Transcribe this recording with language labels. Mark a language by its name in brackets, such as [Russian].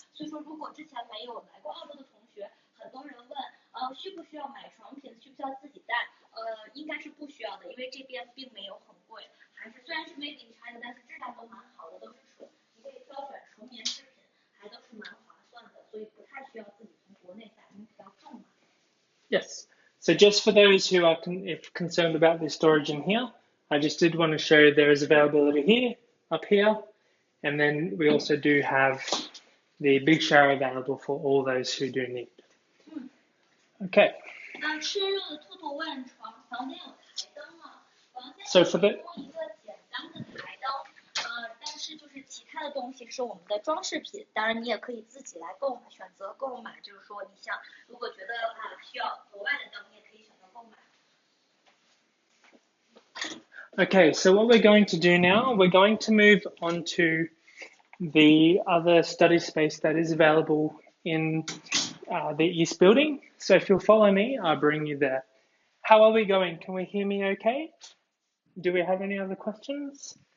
[Chinese] 所以说，如果之前没有来过澳洲的同学，很多人问需不需要买床品，需不需要自己带？应该是不需要的，因为这边并没有很贵，还是虽然是 made in China， 但是质量都蛮好的，都是你可以挑选纯棉制品，还都是蛮划算的，所以不太需要自己从国内带，因为比较重嘛。 [English] Yes. So just for those who are concerned about the storage in here, I just did want to show there is availability here, up here, and then we also do have the big shower available for all those who do need. Okay. [Chinese] 吃肉的兔兔问房间有台灯吗？房间 [English] So for the [Chinese] 提供一个简单的台灯，但是就是其他的东西是我们的装饰品，当然你也可以自己来选择购买，就是说你想如果觉得需要额外的灯，你也可以选择购买。 [English] Okay, so what we're going to do now, we're going to move on to the other study space that is available in the East Building. So if you'll follow me, I'll bring you there. How are we going? Can we hear me okay? Do we have any other questions?